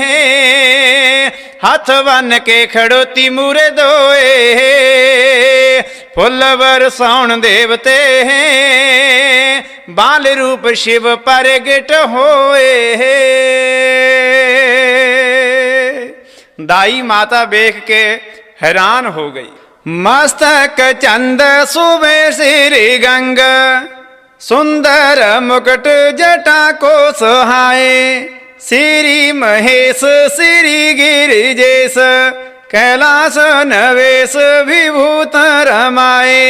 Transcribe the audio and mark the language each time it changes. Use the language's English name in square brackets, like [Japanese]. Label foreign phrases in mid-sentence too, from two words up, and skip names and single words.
[Punjabi] ਹੱਥ ਬੰਨ ਕੇ ਖੜੋਤੀ ਮੂਰੇ ਦੋਏ ਫੁੱਲ ਵਰਸਾਉਣ ਦੇਵਤੇ ਬਾਲ ਰੂਪ ਸ਼ਿਵ ਪ੍ਰਗਟ ਹੋਏ ਦਾਈ ਮਾਤਾ ਵੇਖ ਕੇ ਹੈਰਾਨ ਹੋ ਗਈ [Braj] मस्तक चंद सुबे श्री गंग, सुंदर मुकुट जटा को सुहाए। श्री महेश श्री गिरिजेश, कैलास नवेश विभूत रमाए।